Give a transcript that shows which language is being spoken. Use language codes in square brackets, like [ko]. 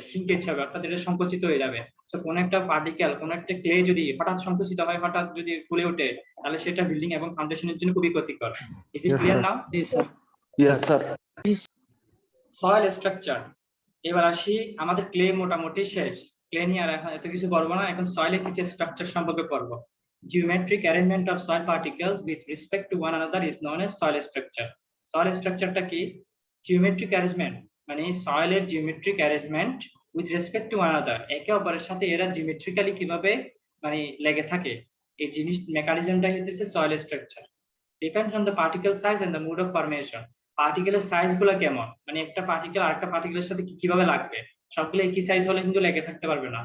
[bn] Shrinkage হবে, অর্থাৎ এটা সংকুচিত হয়ে যাবে। তো কোন একটা পার্টিকেল, কোন একটা ক্লে যদি হঠাৎ সংকুচিত হয়, হঠাৎ যদি ফুলে ওঠে, তাহলে সেটা বিল্ডিং এবং ফাউন্ডেশনের জন্য খুবই ক্ষতিকর। [en] Is it clear now? Yes, sir. [bn] Soil structure. এবার আসি, আমাদের ক্লে মোটামুটি শেষ, ক্লে নিয়ে আর এত কিছু করবো না, এখন সয়েলের কিছু স্ট্রাকচার সম্পর্কে পড়বো। [en] Geometric arrangement of soil particles with respect to one another is known as soil structure। [bn] soil স্ট্রাকচারটা কি? জিওমেট্রিক অ্যারেঞ্জমেন্ট, মানে সয়েলের geometric arrangement [en] with respect to one another, [bn] একে অপরের সাথে এরা জিওমেট্রিক্যালি কিভাবে মানে লেগে থাকে, এই জিনিস মেকানিজমটাই হচ্ছে soil structure. [en] Depends on the particle size and the mode of formation. [bn] পার্টিকেলের size গুলো কেমন, মানে একটা পার্টিকেল আরেকটা পার্টিকেলের সাথে কিভাবে লাগবে, সবগুলো একই সাইজ হলে কিন্তু লেগে থাকতে পারবে না।